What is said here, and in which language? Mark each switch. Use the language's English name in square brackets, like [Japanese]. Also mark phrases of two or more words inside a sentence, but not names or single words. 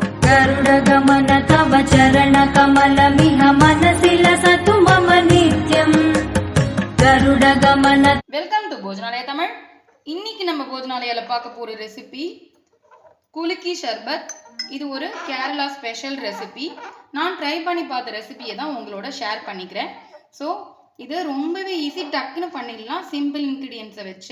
[Sanskrit] गरुडगमन तव चरणकमलमिह मनसि लसतु मम नित्यम् गरुडगमन। [English] welcome to போஜனாலயா தமிழ். [Tamil] இன்னைக்கு நம்ம போஜனாலயால பார்க்க போற ரெசிபி குலுக்கி ஷர்பத். இது ஒரு கேரளா [English] special recipe. [Tamil] நான் ட்ரை பண்ணி பார்த்த ரெசிபியை தான் உங்களோட ஷேர் பண்ணிக்கிறேன். ஸோ இது ரொம்பவே ஈஸி, டக்குன்னு பண்ணிடலாம் [English] simple ingredients [Tamil] வச்சு.